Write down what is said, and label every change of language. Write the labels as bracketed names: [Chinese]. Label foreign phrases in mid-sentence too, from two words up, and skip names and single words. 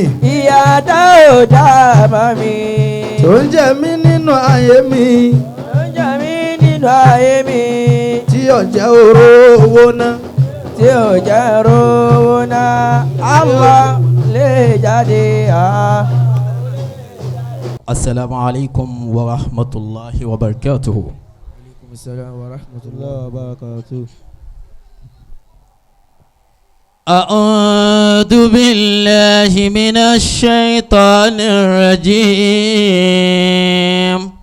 [Yoruba] ìyá tá ò dá mọ́ mi. tó ń jẹ mí nínú ayé mi. tó ń jẹ mí nínú ayé mi. tí ọ̀jẹ̀ oró owó ná. tí ò jẹ́ rówó náà. Allah lè jáde. [Arabic] السلام عليكم ورحمة الله وبركاته. السلام ورحمة الله وبركاته. أعوذ بالله من الشيطان الرجيم.